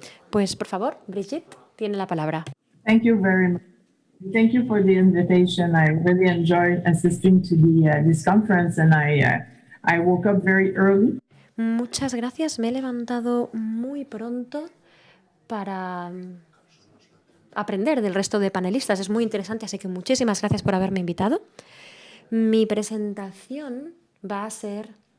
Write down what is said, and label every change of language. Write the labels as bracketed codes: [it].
[es] Pues por favor, Brigitte, tiene la palabra. [en] Thank you very much. Thank you for the invitation. I really enjoyed assisting to this conference, and I woke up very early. [es] Muchas gracias, me he levantado muy pronto para aprender del resto de panelistas. Es muy interesante, así que muchísimas gracias por haberme invitado. Mi presentación va a ser...